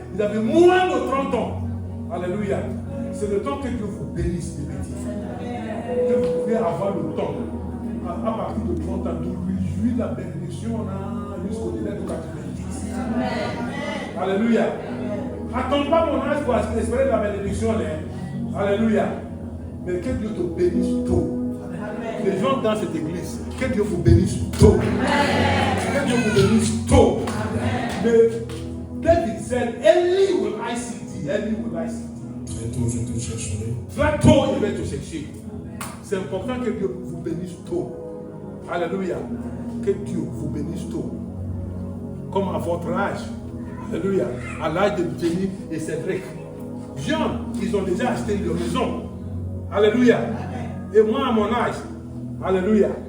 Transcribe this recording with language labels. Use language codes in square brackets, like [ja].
[fr] Ils avaient moins de 30 ans. Alléluia. C'est le temps que Dieu vous bénisse, les petits. Que vous pouvez avoir le temps, à partir de 30 ans, de réjouir la bénédiction jusqu'au délai de 90. Amen. Alléluia. Attends pas mon âge pour espérer la bénédiction. Alléluia. Mais que Dieu te bénisse tôt. Amen. Les gens dans cette église, que Dieu vous bénisse tôt. Amen. Que Dieu vous bénisse tôt. Amen. [en] Mais David said, Early will I seek thee. Early will I seek thee. [fr] Très tôt, je te chercherai. Très tôt, il va te chercher. C'est important que Dieu vous bénisse tôt. Alléluia. Que Dieu vous bénisse tôt. Comme à votre âge. Alléluia. À l'âge de Jenny et Cédric. Jean, ils ont déjà acheté leur maison. Alléluia. Et moi, à mon âge. Alléluia.